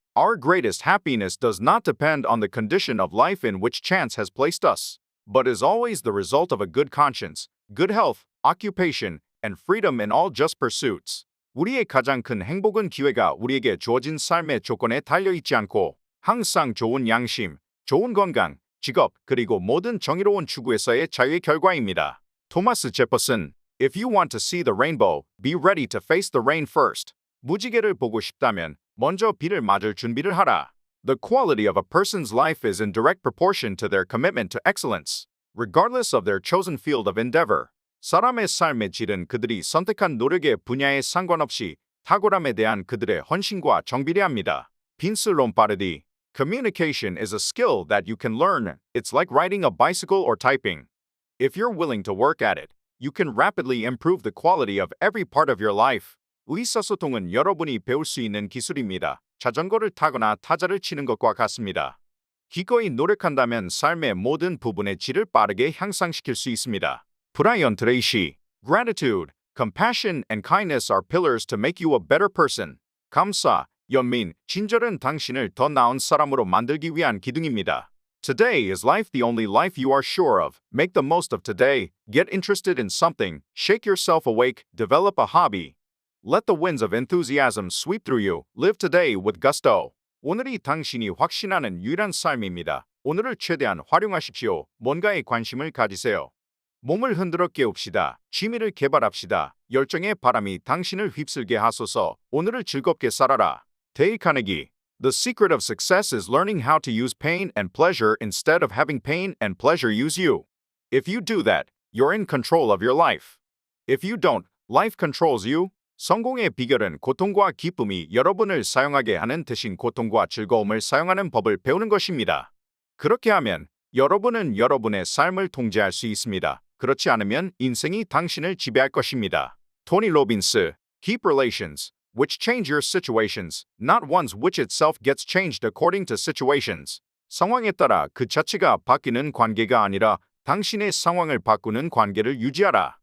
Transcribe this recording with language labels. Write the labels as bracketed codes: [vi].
[en] Our greatest happiness does not depend on the condition of life in which chance has placed us, but is always the result of a good conscience, good health, occupation, and freedom in all just pursuits. [ko] 우리의 가장 큰 행복은 기회가 우리에게 주어진 삶의 조건에 달려있지 않고 항상 좋은 양심, 좋은 건강, 직업, 그리고 모든 정의로운 추구에서의 자유의 결과입니다. 토마스 제퍼슨. [en] If you want to see the rainbow, be ready to face the rain first. [ko] 무지개를 보고 싶다면 먼저 비를 맞을 준비를 하라. [en] The quality of a person's life is in direct proportion to their commitment to excellence, regardless of their chosen field of endeavor. [ko] 사람의 삶의 질은 그들이 선택한 노력의 분야에 상관없이 탁월함에 대한 그들의 헌신과 정비례합니다. 빈스 롬파르디. [en] Communication is a skill that you can learn. It's like riding a bicycle or typing. If you're willing to work at it, you can rapidly improve the quality of every part of your life. [ko] 의사소통은 여러분이 배울 수 있는 기술입니다. 자전거를 타거나 타자를 치는 것과 같습니다. 기꺼이 노력한다면 삶의 모든 부분의 질을 빠르게 향상시킬 수 있습니다. [en] 브라이언 트레이시, Gratitude, compassion and kindness are pillars to make you a better person. [ko] 감사, 연민, 친절은 당신을 더 나은 사람으로 만들기 위한 기둥입니다. [en] Today is life the only life you are sure of. Make the most of today. Get interested in something. Shake yourself awake. Develop a hobby. Let the winds of enthusiasm sweep through you. Live today with gusto. [ko] 오늘이 당신이 확신하는 유일한 삶입니다. 오늘을 최대한 활용하십시오. 뭔가에 관심을 가지세요. 몸을 흔들어 깨웁시다. 취미를 개발합시다. 열정의 바람이 당신을 휩쓸게 하소서. 오늘을 즐겁게 살아라. 데일 카네기. The secret of success is learning how to use pain and pleasure instead of having pain and pleasure use you. If you do that, you're in control of your life. If you don't, life controls you. 성공의 비결은 고통과 기쁨이 여러분을 사용하게 하는 대신 고통과 즐거움을 사용하는 법을 배우는 것입니다. 그렇게 하면 여러분은 여러분의 삶을 통제할 수 있습니다. 그렇지 않으면 인생이 당신을 지배할 것입니다. [en] 토니 로빈스, Keep relations, which change your situations, not ones which itself gets changed according to situations. [ko] 상황에 따라 그 자체가 바뀌는 관계가 아니라 당신의 상황을 바꾸는 관계를 유지하라.